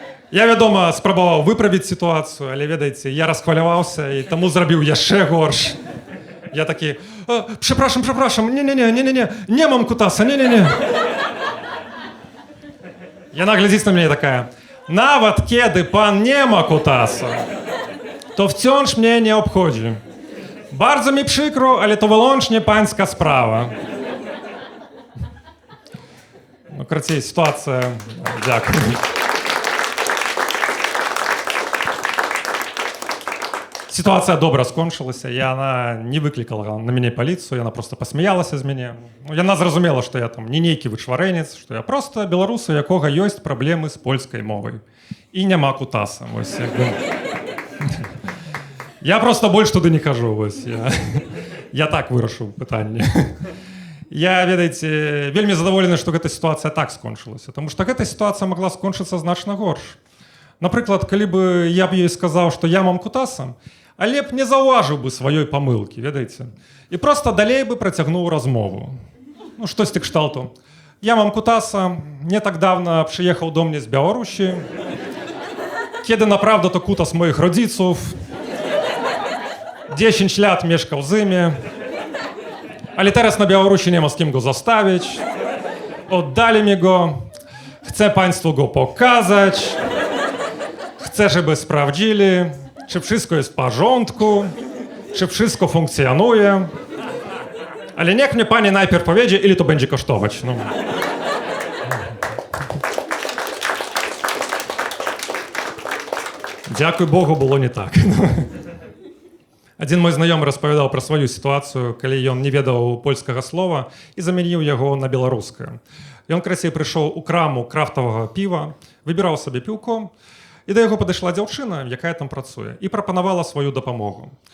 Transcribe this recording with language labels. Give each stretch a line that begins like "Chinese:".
Belarusian: Я, вядома, спрабаваў выправіць сітуацыю, але, ведаеце, я расхваляваўся і таму зрабіў яшчэ горш. Я такі:
Polish: прzepraszam, не мам кутаса, не.
Belarusian: Яна глядзіць на мяне такая:
Polish: нават кеды пан не ма кутаса, то wciąż mnie nie obchodzi. Bardzo mi przykro, ale to wyłącznie pańska sprawa.
Belarusian: карацей, сітуацыя... Дзякую.
Russian: Ситуация
Belarusian: добра скончылася, і яна не выклікала на мяне паліцыю, яна просто пасмяялася з мяне. Ну, яна зразумела, што я там не нейкі вычварэнец, што я просто беларус, у якога ёсць праблемы з польскай мовай. І няма кутаса. Вось, як бы... Я просто больш туды не хожу. Вось, я так вырашыў пытанне. Я, ведаеце, вельмі задаволены, што гэта сітуацыя так скончылася, таму што гэта сітуацыя магла скончыцца значна горш. Напрыклад, калі бы я б ёй сказаў, што я мам кутаса, але б не заўважыў бы сваёй памылкі, ведаеце? І проста далей бы працягнуў размову. Ну, штосьці кшталту.
Polish: Я мам кутаса, не так давно przyjechał do mnie z Białorusi. Kiedy naprawdę to kutas moich rodziców. 10 lat mieszkał z nimi. Ale teraz na Białorusi nie ma z kim go zostawić. Oddali mi go. Chcę państwu go pokazać. Chcę, żeby sprawdzili, czy wszystko jest w porządku, czy wszystko funkcjonuje. Ale niech mnie pani najpierw powiedzie, ile to będzie kosztować. No. Dziękuję Bogu, było nie tak.
Russian: Один мой
Belarusian: знаёмы распавядаў пра сваю сітуацыю, калі ён не ведаў польскага слова і замяніў яго на беларускае. Ён красей прыйшоў у краму крафтавага піва, выбіраў сабе піўко, і да яго падышла дзяўчына, якая там працуе, і прапанавала сваю дапамогу.